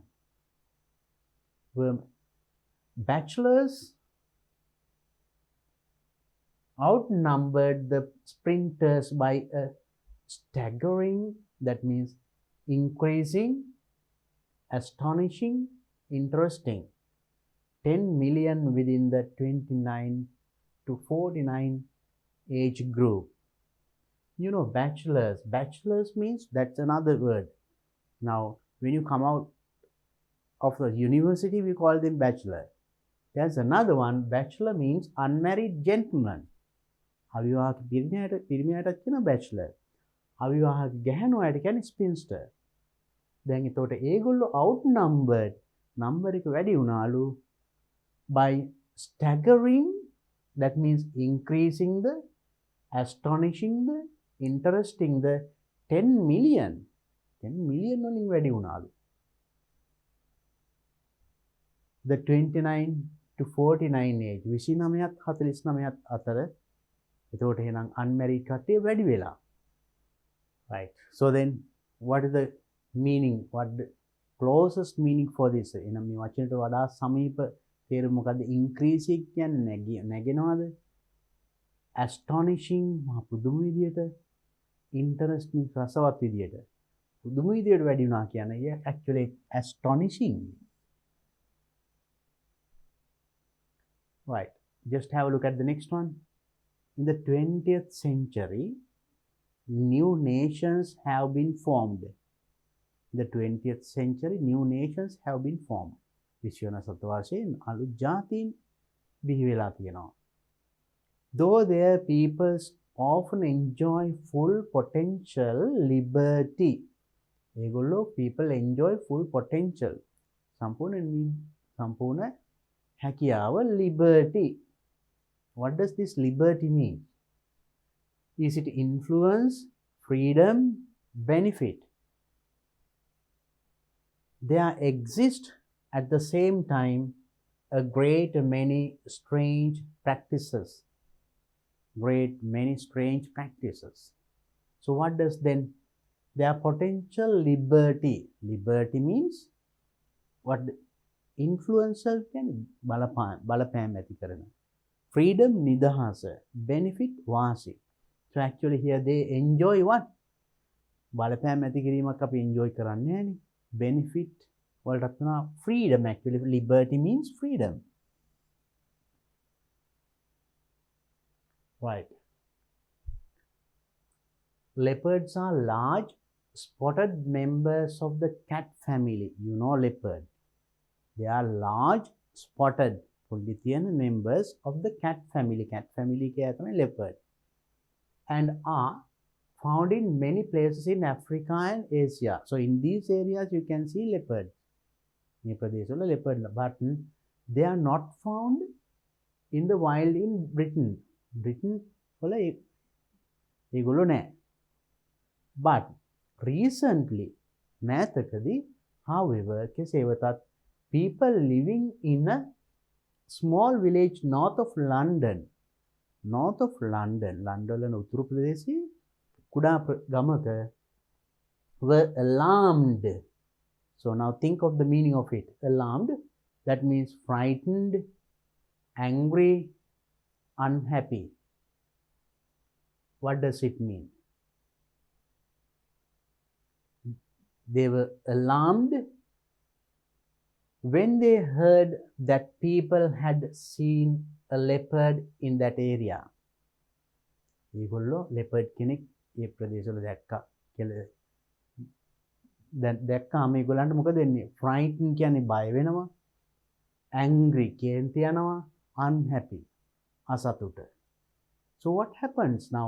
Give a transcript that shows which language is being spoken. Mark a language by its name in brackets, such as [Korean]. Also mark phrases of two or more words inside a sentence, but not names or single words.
[English] Were bachelors outnumbered the sprinters by a staggering, that means increasing, astonishing, interesting, 10 million within the 29 to 49 age group. You know, bachelors. Bachelors means, that's another word. Now, when you come out of the university, we call them bachelor. There's another one. Bachelor means unmarried gentleman. [Sinhala] අවිවාහක පිරිමියාට කියන bachelor. අවිවාහක ගැහැණුවාට කියන්නේ spinster. දැන් එතකොට ඒගොල්ලෝ outnumbered, number එක වැඩි වුණාලු [English] by staggering, that means increasing the, astonishing the, interesting the 10 million. [Sinhala] 10 million වලින් වැඩි වුණාලු. [English] The 29 to 49 age, [Sinhala] 29ත් 49ත් අතර. එතකොට එහෙනම් unmarried කට්ටිය වැඩි වෙලා. [English] Right. So then what is the meaning? What the closest meaning for this? [Sinhala] එහෙනම් මේ වචනයට වඩා සමීප තේරුම මොකද්ද? increase කියන්නේ නැගෙනවද? astonishing මහ පුදුම විදියට, interesting රසවත් විදියට. පුදුම විදියට වැඩි වුණා කියන්නේ [English] actually astonishing. Right. Just have a look at the next one. In the 20th century, new nations have been formed. In the 20th century, new nations have been formed. [Sinhala] විශ්වන සතවර්ෂයෙන් අලුත් ජාතීන් බිහි වෙලා තියෙනවා. [English] Though their peoples often enjoy full potential liberty. ඒගොල්ලෝ people enjoy full potential. [Sinhala] සම්පූර්ණ හැකියාව liberty. [English] What does this liberty mean? Is it influence, freedom, benefit? There exist at the same time a great many strange practices. Great many strange practices. So what does then their potential liberty? Liberty means what? Influencer can [Sinhala] බලපෑම් ඇති කරන. Freedom නිදහස. Benefit වාසි. [English] So actually here they enjoy what? [Sinhala] බලපෑම් ඇති කිරීමක් අපි enjoy කරන්නේ නැහැනේ. Benefit වලට තමයි freedom. [English] Actually liberty means freedom. Right. leopards are large spotted members of the cat family. You know leopard. They are large spotted පොඩි members of the cat family. Cat family [Sinhala] එකේ තමයි leopard. [English] And are found in many places in Africa and Asia. So in these areas you can see leopards. [Sinhala] මේ ප්‍රදේශවල [English] leopard, but they are not found in the wild in Britain. [Sinhala] Britain වල ඒගොල්ලෝ නැහැ. [English] But recently, මෑතකදී, however, [Sinhala] කෙසේ වෙතත් [English] people living in a small village north of London, [Sinhala] London උතුරු ප්‍රදේශයේ කුඩා ගමක [English] were alarmed. So now think of the meaning of it. Alarmed, that means frightened, angry, unhappy. What does it mean? They were alarmed when they heard that people had seen a leopard in that area. [Sinhala] ඒගොල්ලෝ leopard කෙනෙක් ඒ ප්‍රදේශවල දැක්කා කියලා. දැන් දැක්කාම ඒගොල්ලන්ට මොකද වෙන්නේ? frightened කියන්නේ බය වෙනවා, angry කේන්ති යනවා, unhappy අසතුට. [English] So what happens now?